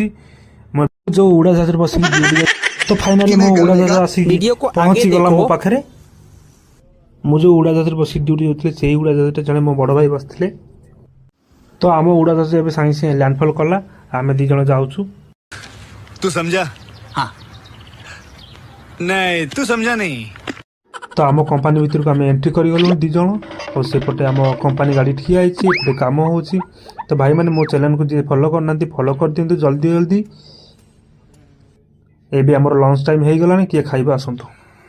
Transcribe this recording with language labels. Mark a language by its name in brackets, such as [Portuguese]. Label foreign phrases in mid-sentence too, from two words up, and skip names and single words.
[Odia] ମୁଁ ଯେଉଁ ଉଡ଼ାଜାହାଜରେ ବସିକି ଡ୍ୟୁଟି ତ ଫାଇନାଲି ମୋ ଉଡ଼ାଜାହାଜ ଆସିକି ପହଞ୍ଚିଗଲା ମୋ ପାଖରେ। ମୁଁ ଯେଉଁ ଉଡ଼ାଜାହାଜରେ ବସିକି ଡ୍ୟୁଟି ଯାଉଥିଲି ସେଇ ଉଡ଼ାଜାହାଜରେ ଜଣେ ମୋ ବଡ଼ ଭାଇ ବସିଥିଲେ। ତ ଆମ ଉଡ଼ାଜାହାଜ ଏବେ ସାଙ୍ଗେ ସାଙ୍ଗେ ଲ୍ୟାଣ୍ଡଫଲ୍ କଲା। ଆମେ 2 ଜଣ ଯାଉଛୁ। [Hindi] तू समझा? हाँ नहीं तू समझा नहीं। [Odia] ତ ଆମ କମ୍ପାନୀ ଭିତରକୁ ଆମେ ଏଣ୍ଟ୍ରି କରିଗଲୁଣି 2 ଜଣ। ଆଉ ସେପଟେ ଆମ କମ୍ପାନୀ ଗାଡ଼ି ଠିଆ ହେଇଛି, ଏପଟେ କାମ ହେଉଛି। ତ ଭାଇମାନେ ମୋ ଚ୍ୟାନେଲକୁ ଯିଏ ଫଲୋ କରିନାହାନ୍ତି ଫଲୋ କରିଦିଅନ୍ତୁ ଜଲ୍ଦି ଜଲ୍ଦି। ଏବେ ଆମର [English] lunch time [Odia] ହେଇଗଲାଣି, କିଏ ଖାଇବା ଆସନ୍ତୁ।